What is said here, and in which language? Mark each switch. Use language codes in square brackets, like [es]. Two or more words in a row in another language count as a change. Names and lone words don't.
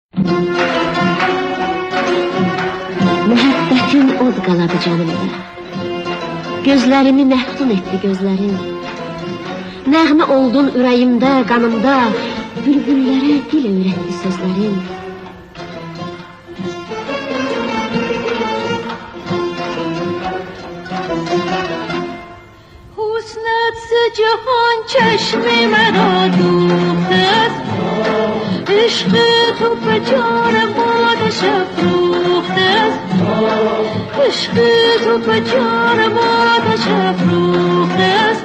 [az] Mühəbbətin od qaladı canımda. Gözlərimi məftun etdi gözlərin. Nəğmə oldun ürəyimdə, qanımda. Bülbüllərə dil öyrətdi sözlərin. [fa] حسنت ز جهان چشم مرا دوخته است، عشق تو به جان مادش افروخته است، عشق تو به جان مادش افروخته است.